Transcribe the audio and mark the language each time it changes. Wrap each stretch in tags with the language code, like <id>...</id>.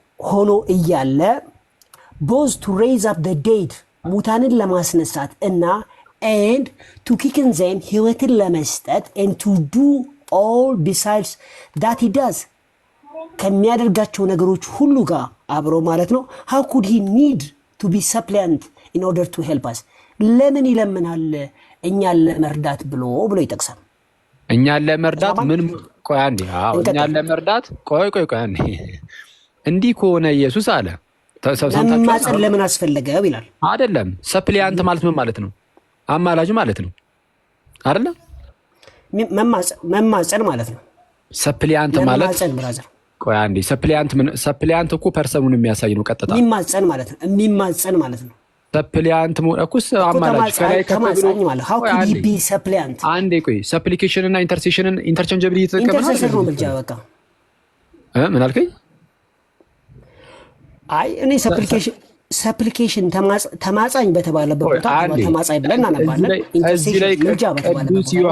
<en>ሆኖ እያለ both to raise up the dead</en> <am>ሙታንን ለማስነሳት እና</am> <en>and to quicken them</en> <am>ሕይወትን ለመስጠት</am> <en>and to do all besides that he does</en> <am>ከሚያደርጋቸው ነገሮች ሁሉ ጋር አብሮ ማለት ነው</am> <en>how could he need to be suppliant in order to help us</en> <am>ለምን ይለምናል እኛን ለመርዳት ብሎ ይጠቅሳል እኛን ለመርዳት ምን ቆይ አንዴ እኛን ለመርዳት ቆይ አንዴ እንዲህ ከሆነ ኢየሱስ አለ መማፀን ለምን አስፈለገው ይላል አይደለም ሰፕሊያንት ማለት ምን ማለት ነው አማላጅ ማለት ነው አይደለ መማፀን ማለት ነው ሰፕሊያንት ማለት መማፀን ብራዘር ቆይ አንዴ ሰፕሊያንት እኮ ፐርሰኑን የሚያሳይ ነው ቀጥታ የሚማፀን ማለት ነው ሰፕሊያንት እኮስ አማላጅ ከላይ ከማፀኝ ማለት</am> <en>how could he be supplicant</en> <am>አንዴ ቆይ ሰፕሊኬሽን እና ኢንተርሴሽንን ኢንተርቼንጀብሊ ኢንተርሴሽን ነው ብቻ በቃ ምን አልከኝ አይ እኔ ሰፕሊኬሽን ተማጻኝ በተባለበት ቦታ ተማጻኝ ብለን እናነባለን ኢንተርሴሽን ልጃ በተባለበት</am>